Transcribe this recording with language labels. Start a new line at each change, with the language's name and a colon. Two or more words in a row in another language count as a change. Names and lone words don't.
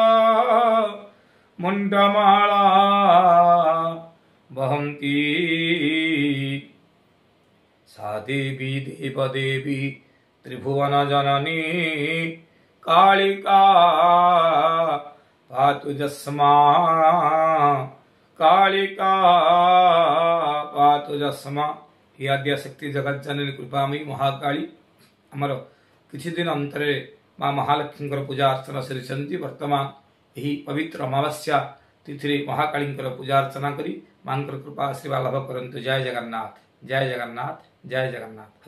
Sanskrit: मुंडमाला वहंती सा देवी देवदेवी त्रिभुवन जननी कालिका पातु जस्मा कालिका पातु जस्मा।
Odia: ହି ଆଦ୍ୟାଶକ୍ତି ଜଗଜ୍ଜନନୀ କୃପାମୟୀ ମହାକାଳୀ ଆମର କିଛି ଦିନ ଅନ୍ତରେ ମାଁ ମହାଲକ୍ଷ୍ମୀ ପୂଜା ଅର୍ଚ୍ଚନା ସରି ବର୍ତ୍ତମାନ ଏହି ପବିତ୍ର ଅମାବାସ୍ୟା ତିଥି ମହାକାଳୀ ପୂଜା ଅର୍ଚ୍ଚନା କରି ମାଁ କୃପା ଆଶୀର୍ବାଦ ଲାଭ କରନ୍ତୁ। ଜୟ ଜଗନ୍ନାଥ ଜୟ ଜଗନ୍ନାଥ ଜୟ ଜଗନ୍ନାଥ।